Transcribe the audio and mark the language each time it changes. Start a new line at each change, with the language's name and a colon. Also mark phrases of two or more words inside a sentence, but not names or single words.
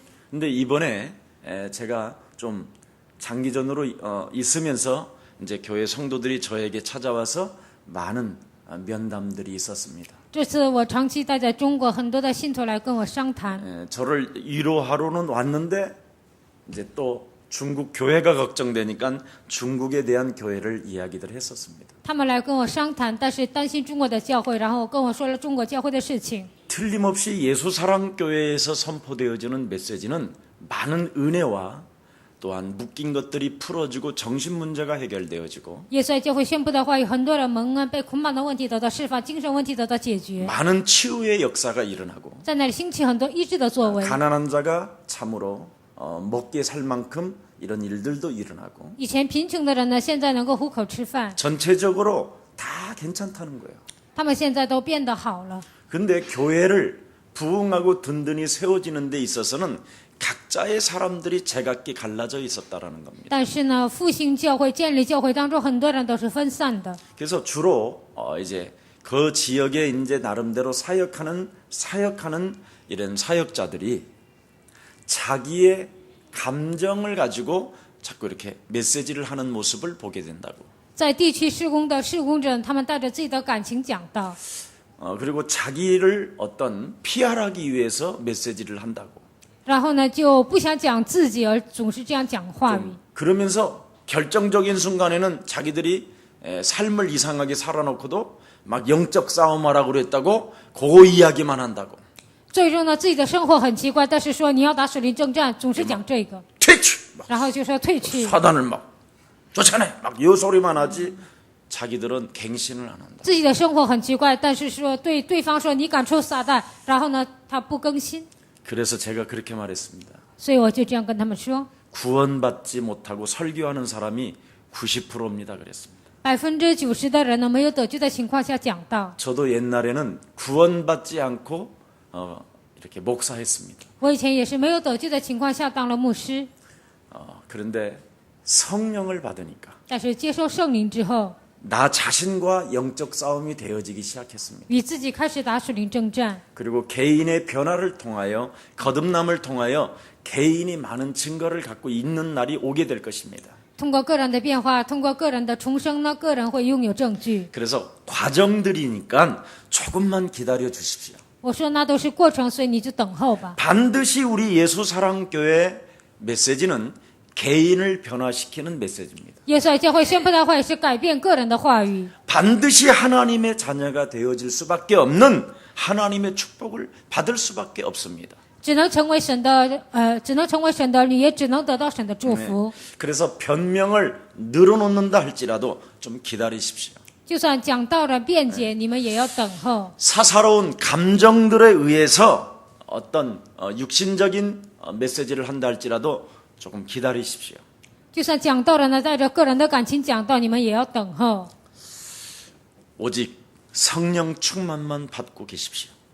Korean: 근데 이번에 제가 좀 장기전으로 있으면서 이제 교회 성도들이 저에게 찾아와서 많은 면담들이 있었습니다.
Chinese: 这次我长期待在中国，很多的信徒来跟我商谈。
Korean: 저를 위로하러는 왔는데 이제 또 중국 교회가 걱정되니까 중국에 대한 교회를 이야기들 했었습니다.
Chinese: 他们来跟我商谈，但是担心中国的教会，然后跟我说了中国教会的事情。
Korean: 틀림없이 예수사랑교회에서 선포되어지는 메시지는 많은 은혜와 또한 묶인 것들이 풀어지고 정신 문제가 해결되어지고
Chinese: 耶稣爱教会宣布的话，有很多人蒙恩，被捆绑的问题得到释放，精神问题得到解决，
Korean: 많은 치유의 역사가 일어나고
Chinese: 在那里兴起很多医治的作为。
Korean: 가난한 자가 참으로 먹게 살 만큼 이런 일들도 일어나고
Chinese: 以前贫穷的人呢，现在能够糊口吃饭，
Korean: 전체적으로 다 괜찮다는 거예요.
Chinese: 他们现在都变得好了。
Korean: 근데 교회를 부흥하고 든든히 세워지는 데 있어서는 각자의 사람들이 제각기 갈라져 있었다라는 겁니다.
Chinese: 但是呢，复兴教会、建立教会当中，很多人都是分散的。
Korean: 그래서 주로 이제 그 지역에 이제 나름대로 사역하는 이런 사역자들이 자기의 감정을 가지고 자꾸 이렇게 메시지를 하는 모습을 보게 된다고.
Chinese: 在地区施工的施工者，他们带着自己的感情讲道，
Korean: 그리고 자기를 어떤 피하기 위해서 메시지를 한다고.
Chinese: 然后呢就不想讲自己，而总是这样讲话语。
Korean: 그러면서 결정적인 순간에는 자기들이 삶을 이상하게 살아놓고도 막 영적 싸움하라고 그랬다고 그거 이야기만 한다고.
Chinese: 最终呢，自己的生活很奇怪，但是说你要打属灵征战，总是讲这个，
Korean: 퇴치! 막
Chinese: 然后就说退去，
Korean: 사단을 막 쫓아내! 막 이 소리만 하지 자기들은 갱신을 안 한다.
Chinese: 自己的生活很奇怪，但是说对对方说你赶出撒旦，然后呢他不更新，
Korean: 그래서 제가 그렇게 말했습니다.
Chinese: 所以我就这样跟他们说，
Korean: 구원받지 못하고 설교하는 사람이 90%입니다. 그랬습니다.
Chinese: 90% 的人呢没有得救的情况下讲道。
Korean: 저도 옛날에는 구원받지 않고 이렇게 목사했습니다.
Chinese: 我以前也是没有得救的情况下当了牧师，
Korean: 그런데 성령을 받으니까
Chinese: 但是接受圣灵之后，
Korean: 나 자신과 영적 싸움이 되어지기 시작했습니다.
Chinese: 与自己开始打属灵征战，
Korean: 그리고 개인의 변화를 통하여 거듭남을 통하여 개인이 많은 증거를 갖고 있는 날이 오게 될 것입니다.
Chinese: 通过个人的变化，通过个人的重生呢，个人会拥有证据。
Korean: 그래서 과정들이니까 조금만 기다려 주십시오.
Chinese: 我说那都是过程，所以你就等候吧。
Korean: 반드시 우리 예수사랑교회 메시지는 개인을 변화시키는 메시지입니다.
Chinese: 耶稣爱教会宣布的话也是改变个人的话语，
Korean: 반드시 하나님의 자녀가 되어질 수밖에 없는 하나님의 축복을 받을 수밖에 없습니다.
Chinese: 只能成为神的只能成为神的儿女，也只能得到神的祝福。
Korean: 그래서 변명을 늘어놓는다 할지라도 좀 기다리십시오.
Chinese: 就算讲道了辩解，你们也要等候。
Korean: 사사로운 감정들에 의해서 어떤 육신적인 메시지를 한다 할지라도 조금 기다리십시오.
Chinese: 就算讲道了呢，带着个人的感情讲道，你们也要等候。
Korean: 오직 성령 충만만 받고 계십시오.